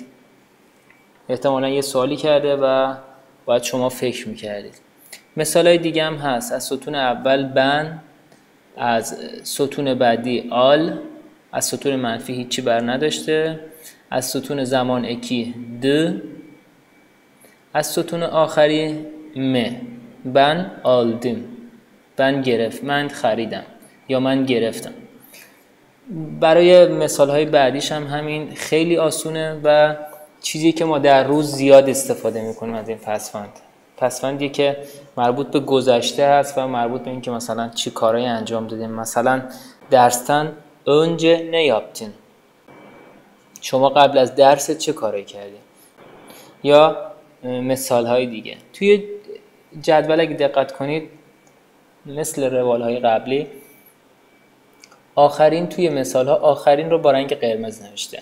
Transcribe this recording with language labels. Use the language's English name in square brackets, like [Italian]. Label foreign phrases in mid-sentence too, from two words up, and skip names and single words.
[Persian] احتمالا یه سوالی کرده و باید شما فکر میکردید. مثالای دیگه هم هست. از ستون اول بن، از ستون بعدی آل، از ستون منفی هیچی بر نداشته، از ستون زمان اکی د، از ستون آخری م، [Turkish] ben aldım، [Persian] ben گرفت، من خریدم یا من گرفتم. برای مثالهای بعدیش هم همین، خیلی آسونه و چیزی که ما در روز زیاد استفاده میکنیم از این پسوندی که مربوط به گذشته هست و مربوط به این که مثلا چی کارهایی انجام دادیم. [Turkish] مثلا درستن önce ne yaptın، [Persian] شما قبل از درس چه کارهایی کردید. یا مثالهای دیگه توی جدول اگه دقت کنید مثل روالهای قبلی آخرین توی مثالها آخرین رو با رنگ قرمز نوشته.